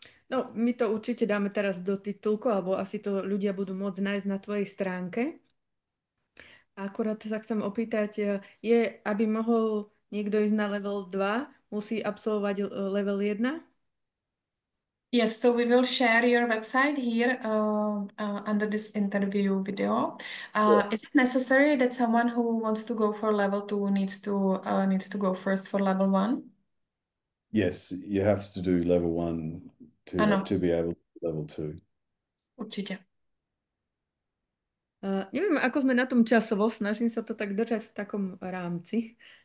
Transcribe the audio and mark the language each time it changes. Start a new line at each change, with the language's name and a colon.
Slovak: No, my to určite dáme teraz do titulku, alebo asi to ľudia budú môcť nájsť na tvojej stránke. Akurát sa chcem opýtať, aby mohol niekto ísť na level 2, musí absolvovať level 1?
English: Yes, so we will share your website here under this interview video. Sure. Is it necessary that someone who wants to go for level 2 needs to go first for level 1? Yes, you have to do level 1 to be able to do level 2.
Czech: Určitě.
Slovak: Neviem, ako sme na tom časovo, snažím sa to tak držať v takom rámci.